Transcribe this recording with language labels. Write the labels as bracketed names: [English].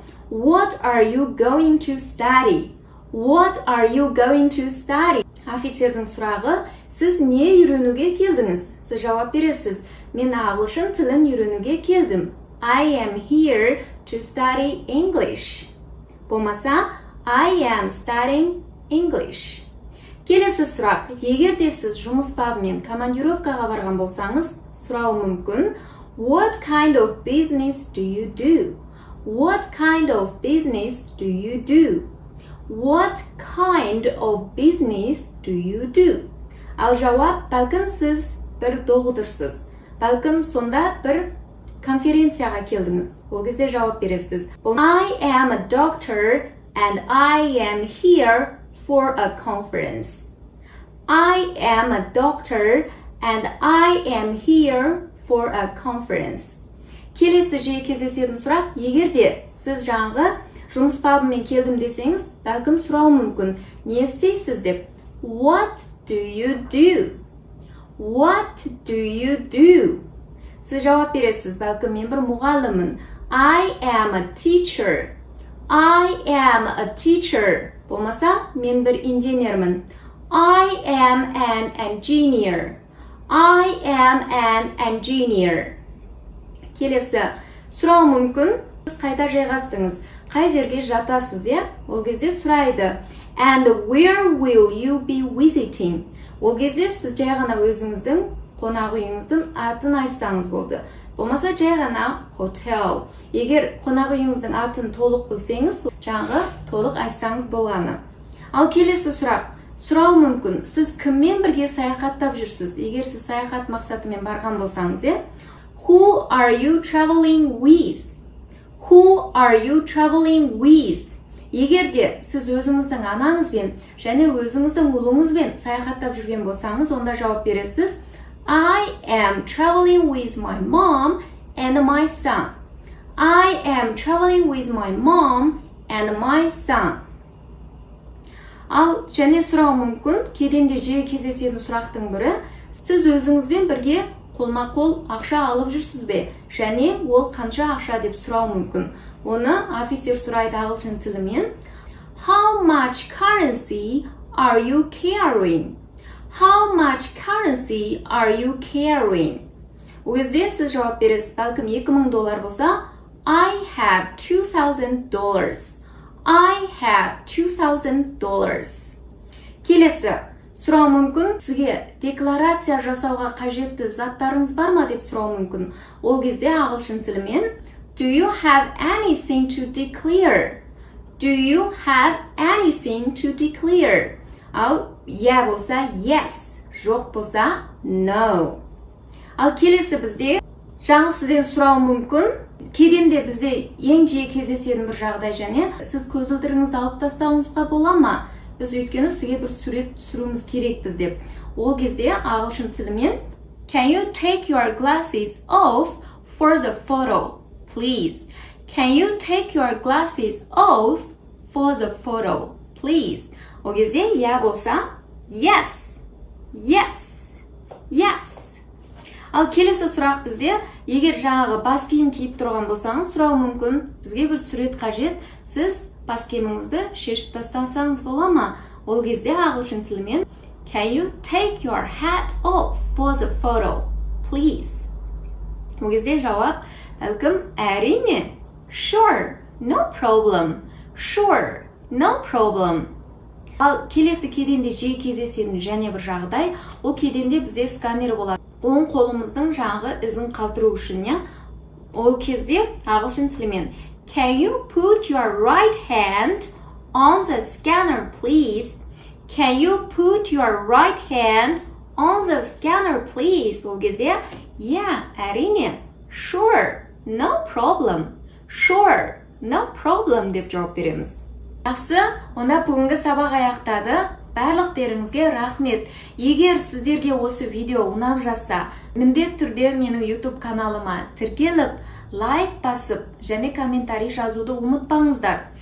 [English] What are you going to study? What are you going to study? [Kazakh] Офицердің сұрағы, сіз не үйренуге келдіңіз? Сіз жауап бересіз. Мен ағылшын тілін үйренуге келдім. [English] I am here to study English. [Kazakh] Болмаса, [English] I am studying English. [Kazakh] Келесі сұрақ, егер де сіз жұмыс бабымен командировкаға барған болсаңыз, сұрау мүмкін. [English] What kind of business do you do? What kind of business do you do? What kind of business do you do? [Kazakh] Ал жауап, бәлкім сіз бір доғдырсыз. Бәлкім сонда бір конференцияға келдіңіз. Ол кезде жауап бересіз. [English] I am a doctor and I am here for a conference. I am a doctor and I am here for a conference. [Kazakh] Келесі жиі кездесетін сұрақ, егерде сіз жаңағы жұмыс бабымен келдім десеңіз, бәлкім сұрау мүмкін. Не істейсіз деп? [English] What do you do? What do you do? [Kazakh] Сіз жауап бересіз, бәлкім мен бір мұғаліммін. [English] I am a teacher. I am a teacher. [Kazakh] Болмаса, мен бір инженермін. [English] I am an engineer. I am an engineer. [Kazakh] Келесі, сұрау мүмкін, сіз қайда жайғастыңыз, қай жерге жатасыз, Ол кезде сұрайды. [English] And where will you be visiting? [Kazakh] Ол кезде сіз жай ғана өзіңіздің қонақ үйіңіздің атын айтсаңыз болды. Болмаса жай ғана hotel. Егер қонақ үйіңіздің атын толық білсеңіз, жаңағы толық айтсаңыз болғаны. Ал келесі сұрау мүмкін, сіз кіммен бірге саяхаттап жүрсіз? Егер сіз саяхат мақсатымен барған болсаңыз, [English] Who are you traveling with? Who are you traveling with? [Kazakh] Егерде сіз өзіңіздің анаңызбен және өзіңіздің ұлыңызбен саяхаттап жүрген болсаңыз, онда жауап бересіз. [English] I am traveling with my mom and my son. I am traveling with my mom and my son. [Kazakh] Ал және сұрау мүмкін, кеденде жиі кездесетін сұрақтың бірі, сіз өзіңізбен бірге қолма-қол ақша алып жүрсіз бе? Және ол қанша ақша деп сұрау мүмкін. Оны офицер сұрайды ағылшын тілімен. [English] How much currency are you carrying? How much currency are you carrying? [Kazakh] Ол кезде сіз жауап бересіз, бәлкім $2000 болса, [English] I have $2000. I have $2000. [Kazakh] Келесі, сұрау мүмкін, сізге декларация жасауға қажетті заттарыңыз бар ма деп сұрау мүмкін. Ол кезде ағылшын тілімен [English] Do you have anything to declare? Do you have anything to declare? [Kazakh] Ал болса [English] yes, [Kazakh] жоқ болса no. Ал келесі бізде жаңа сізден сұрау мүмкін. Кеденде бізде ең жиі кездесетін бір жағдай және сіз көзілдірігіңізді алып тастауыңызға бола ма? Біз өйткені сізге бір сурет түсіруіміз керекпіз деп. Ол кезде ағылшын тілімен [English] Can you take your glasses off for the photo, please? Can you take your glasses off for the photo, please? [Kazakh] Ол кезде болса [English] yes, yes, yes. [Kazakh] Ал келесі сұрақ бізде, егер жаңағы бас киім киіп тұрған болсаңыз, сұрау мүмкін, бізге бір сурет қажет, сіз бас киіміңізді шешіп тастасаңыз бола ма? Ол кезде ағылшын тілімен [English] Can you take your hat off for the photo, please? [Kazakh] Ол кезде жауап бәлкім әрине. [English] Sure, no problem. Sure, no problem. [Kazakh] Ал келесі кеденде жиі кездесетін және бір жағдай, ол кеденде бізде сканер болады. Оң қолымыздың жаңағы ізін қалдыру үшін, Ол кезде ағылшын тілімен [English] Can you put your right hand on the scanner, please? Can you put your right hand on the scanner, please? [Kazakh] Ол кезде, әрине. [English] Sure, no problem. Sure, no problem [Kazakh] деп жауап береміз. Жақсы, онда бүгінгі сабақ аяқтады. Барлықтеріңізге рахмет. Егер сіздерге осы видео ұнап жатса, міндетті түрде менің YouTube каналыма тіркеліп, лайк басып, және комментарий жазуды ұмытпаңыздар.